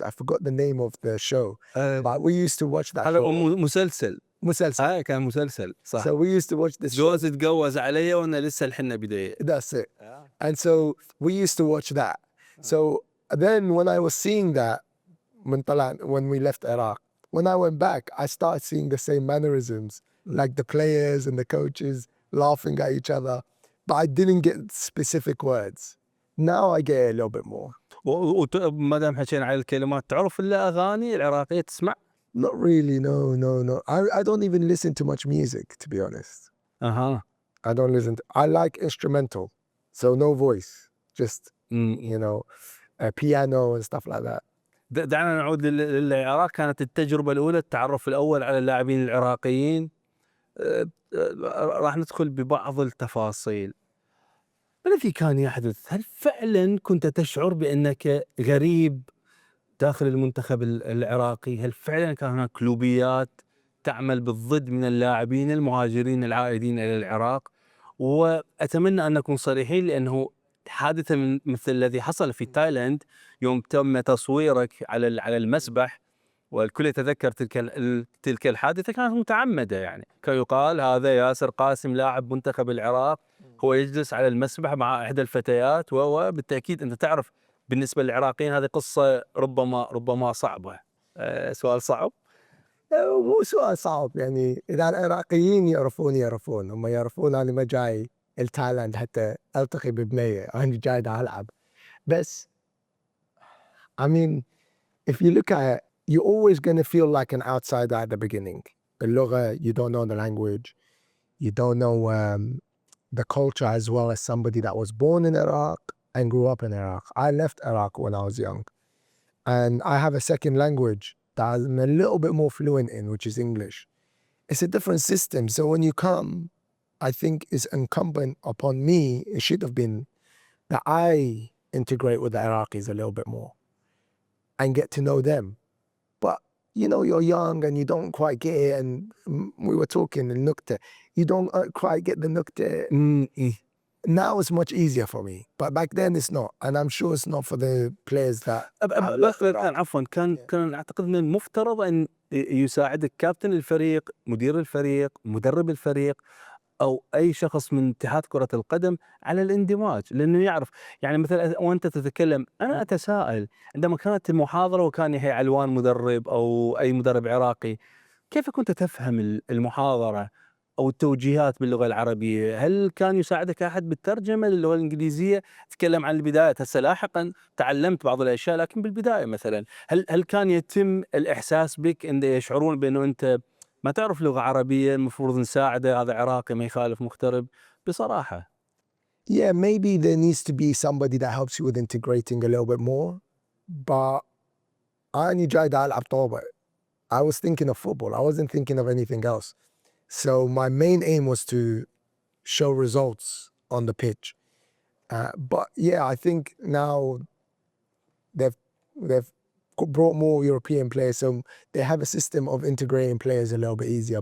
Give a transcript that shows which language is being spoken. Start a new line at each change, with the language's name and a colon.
English: I forgot the name of the show, but we used to watch that
Arabic: هذا
English: show.
Arabic: مسلسل. كان مسلسل صح.
English: So we used to watch this
Arabic: جوز تجوز علي وأنا لسه الحنة بداية.
English: That's it. And so we used to watch that. So then when I was seeing that, when we left Iraq, when I went back, I started seeing the same mannerisms, like the players and the coaches laughing at each other, but I didn't get specific words. Now I get a little bit more.
Arabic: وما دام حكينا على الكلمات، تعرف الأغاني العراقية تسمع؟
English: Not really, no. I don't even listen to much music, to be honest. I don't listen. I like instrumental, so no voice, just you know, a piano and stuff like that.
Arabic: دعنا نعود للعراق. كانت التجربة الأولى، التعرف الأول على اللاعبين العراقيين. راح ندخل ببعض التفاصيل. ما الذي كان يحدث؟ هل فعلا كنت تشعر بأنك غريب داخل المنتخب العراقي؟ هل فعلا كان هناك كلوبيات تعمل بالضد من اللاعبين المهاجرين العائدين إلى العراق؟ وأتمنى أن نكون صريحين، لأنه حادثة مثل الذي حصل في تايلاند يوم تم تصويرك على المسبح، والكل يتذكر تلك الحادثة، كانت متعمدة. يعني كان يقال هذا ياسر قاسم لاعب منتخب العراق هو يجلس على المسبح مع إحدى الفتيات، وبالتأكيد أنت تعرف بالنسبة للعراقيين هذه قصة ربما صعبة. سؤال صعب؟ مو سؤال صعب، يعني إذا العراقيين يعرفون هم يعرفون أنا ما جاي التايلاند حتى ألتقي ببنية، أنا جاي ألعب. بس
English: I mean, if you look at it, you're always going to feel like an outsider at the beginning.
Arabic: اللغة,
English: you don't know the language, you don't know the culture as well as somebody that was born in Iraq and grew up in Iraq. I left Iraq when I was young, and I have a second language that I'm a little bit more fluent in, which is English. It's a different system. So when you come, I think it's incumbent upon me, it should have been, that I integrate with the Iraqis a little bit more and get to know them. But, you know, you're young and you don't quite get it. And we were talking in Nukta, you don't quite get the Nukta. Now it's much easier for me, but back then it's not, and I'm sure it's not for the players that.
Arabic: عفوا، كان أعتقد من المفترض أن يساعدك كابتن الفريق، مدير الفريق، مدرب الفريق، أو أي شخص من اتحاد كرة القدم على الاندماج، لأنه يعرف. يعني مثلا وأنت تتكلم، أنا أتساءل عندما كانت المحاضرة وكان يحيى علوان مدرب أو أي مدرب عراقي، كيف كنت تفهم المحاضرة أو التوجيهات باللغة العربية؟ هل كان يساعدك أحد بالترجمة للغة الإنجليزية؟ تتكلم عن البداية، هسه لاحقا تعلمت بعض الأشياء، لكن بالبداية مثلا هل كان يتم الإحساس بك أن يشعرون بأنه أنت ما تعرف لغة عربية، المفروض نساعده، هذا عراقي ما يخالف مغترب؟ بصراحة.
English: Yeah, maybe there needs to be somebody that helps you with integrating a little bit more. But
Arabic: أنا جاي ألعب طابة.
English: I was thinking of football. I wasn't thinking of anything else. So my main aim was to show results on the pitch. But yeah, I think now they've brought more European players, so they have a system of integrating players a little bit easier.